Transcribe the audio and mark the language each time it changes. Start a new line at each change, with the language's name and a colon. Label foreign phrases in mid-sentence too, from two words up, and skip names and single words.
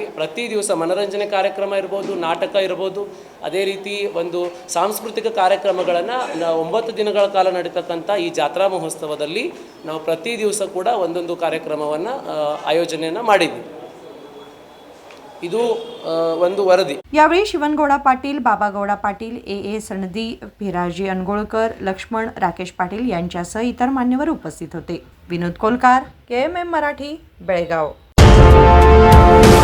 Kannada: ಪ್ರತಿ ದಿವಸ ಮನೋರಂಜನೆ ಕಾರ್ಯಕ್ರಮ ಇರ್ಬೋದು, ನಾಟಕ ಇರ್ಬೋದು, ಅದೇ ರೀತಿ ಒಂದು ಸಾಂಸ್ಕೃತಿಕ ಕಾರ್ಯಕ್ರಮಗಳನ್ನು 9 ದಿನಗಳ ಕಾಲ ನಡೀತಕ್ಕಂಥ ಈ ಜಾತ್ರಾ ಮಹೋತ್ಸವದಲ್ಲಿ ನಾವು ಪ್ರತಿ ದಿವಸ ಕೂಡ ಒಂದೊಂದು ಕಾರ್ಯಕ್ರಮವನ್ನು ಆಯೋಜನೆಯನ್ನು ಮಾಡಿದ್ದೀವಿ। ಇದು ಒಂದು ವರದಿ।
Marathi: यावेळी शिवनगौडा पाटील, बाबागौडा पाटील, ए सणदी, भिराजी अनगोळकर, लक्ष्मण राकेश पाटील यांच्यासह इतर मान्यवर उपस्थित होते। विनोद कोलकार, KMM मराठी, बेळगाव।